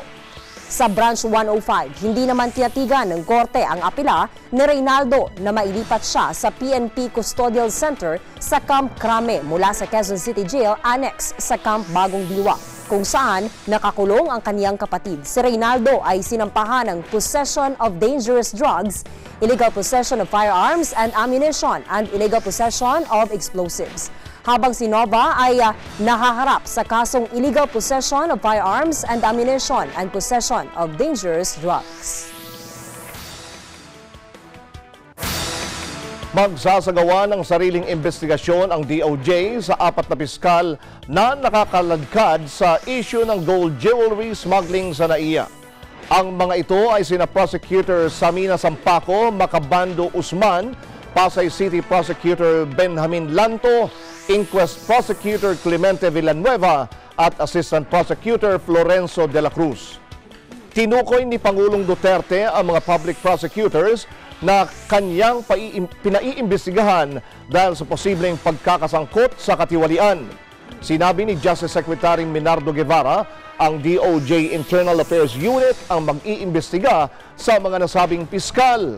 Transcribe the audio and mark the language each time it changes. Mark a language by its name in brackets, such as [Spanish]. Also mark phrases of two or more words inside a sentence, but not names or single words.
[Filipino] Sa Branch 105, hindi naman tinatigan ng korte ang apela ni Reynaldo na mailipat siya sa PNP Custodial Center sa Camp Crame mula sa Quezon City Jail Annex sa Camp Bagong Diwa, kung saan nakakulong ang kaniyang kapatid. Si Reynaldo ay sinampahan ng [English] possession of dangerous drugs, illegal possession of firearms and ammunition, and illegal possession of explosives. [Filipino] Habang si Nova ay nahaharap sa kasong [English] illegal possession of firearms and ammunition and possession of dangerous drugs. [Filipino] Magsasagawa ng sariling investigasyon ang DOJ sa 4 na piskal na nakakaladkad sa issue ng [English] gold jewelry smuggling [Filipino] sa NAIA. Ang mga ito ay sina Prosecutor Samina Sampaco, Macabando Usman, Pasay City Prosecutor Benjamin Lanto, Inquest Prosecutor Clemente Villanueva at Assistant Prosecutor Florenzo de la Cruz. Tinukoy ni Pangulong Duterte ang mga [English] public prosecutors [Filipino] na kanyang pinaiimbestigahan dahil sa posibleng pagkakasangkot sa katiwalian. Sinabi ni Justice Secretary Minardo Guevara, ang DOJ Internal Affairs Unit ang mag-iimbestiga sa mga nasabing piskal.